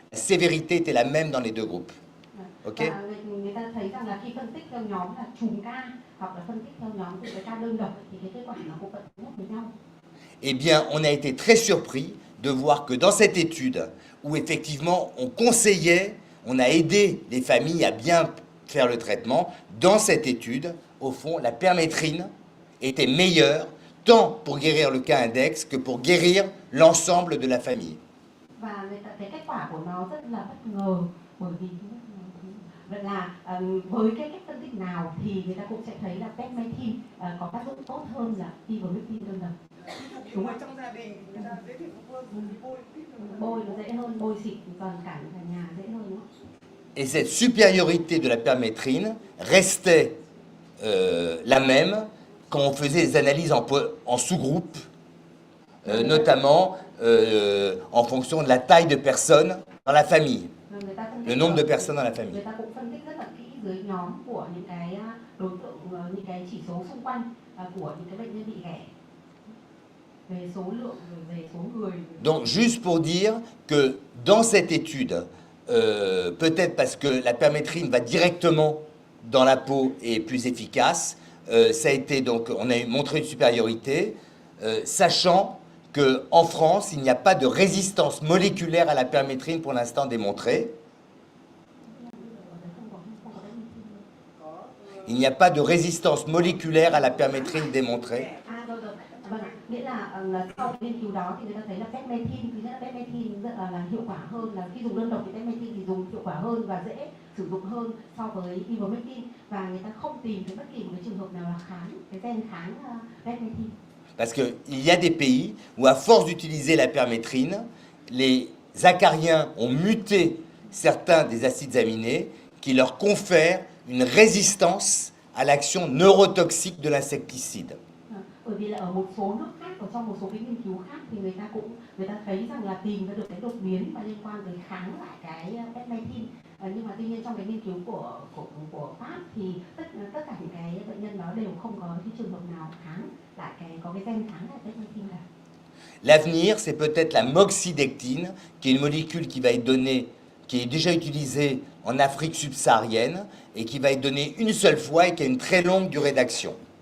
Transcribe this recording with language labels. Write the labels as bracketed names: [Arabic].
[French] La sévérité était la même dans les 2 groupes. Ok? [Vietnamese] Người ta thấy rằng là khi phân tích theo nhóm là chùm ca hoặc là phân tích theo nhóm từ cái ca đơn độc thì cái kết quả nó cũng vẫn nhất với nhau. [French] Eh bien, on a été très surpris de voir que dans cette étude, où effectivement on conseillait, on a aidé les familles à bien faire le traitement, dans cette étude, au fond, la permétrine était meilleure tant pour guérir le cas index que pour guérir l'ensemble de la famille. [Vietnamese] Và cái kết quả của nó rất là bất ngờ, bởi vì là với cái cách phân tích nào thì người ta cũng sẽ thấy là permethrin có tác dụng tốt hơn là ivermectin đơn độc. Đúng rồi, trong gia đình người ta dễ bị bôi nó dễ hơn, bôi xịt toàn cả nhà dễ hơn. [French] Et cette supériorité de la permétrine restait la même quand on faisait des analyses en sous-groupes, notamment en fonction de la taille de personnes dans la famille, le nombre de personnes dans la famille. [Vietnamese] Người ta cũng phân tích rất là kỹ dưới nhóm của những cái đối tượng, những cái chỉ số xung quanh của những cái bệnh nhân bị ghẻ. Về số lượng, về số người. [French] Donc juste pour dire que dans cette étude, peut-être parce que la permétrine va directement dans la peau et est plus efficace, ça a été donc, on a montré une supériorité, sachant qu'en France, il n'y a pas de résistance moléculaire à la permétrine pour l'instant démontrée. Il n'y a pas de résistance moléculaire à la permétrine démontrée. [Vietnamese] Nghĩa là sau nghiên cứu đó thì người ta thấy là permethrin, thứ nhất là permethrin rất là hiệu quả hơn, là khi dùng đơn độc thì permethrin thì dùng hiệu quả hơn và dễ sử dụng hơn so với ivermectin, và người ta không tìm thấy bất kỳ một cái trường hợp nào là kháng cái gen kháng permethrin. [French] Parce qu'il y a des pays où à force d'utiliser la permétrine, les acariens ont muté certains des acides aminés qui leur confèrent une résistance à l'action neurotoxique de l'insecticide. [Vietnamese] Bởi vì là ở một số nước khác, ở trong một số cái nghiên cứu khác thì người ta thấy rằng là tìm ra được cái đột biến mà liên quan tới kháng lại cái permethrin, Nhưng mà tuy nhiên trong cái nghiên cứu của Pháp thì tất cả những cái bệnh nhân đó đều không có cái trường hợp nào kháng lại có cái gen kháng lại Beta-carotene cả. [French] L'avenir, c'est peut-être la moxidectine, qui est une molécule qui va être donnée, qui est déjà utilisée en Afrique subsaharienne et qui va être donnée une seule fois et qui a une très longue durée d'action.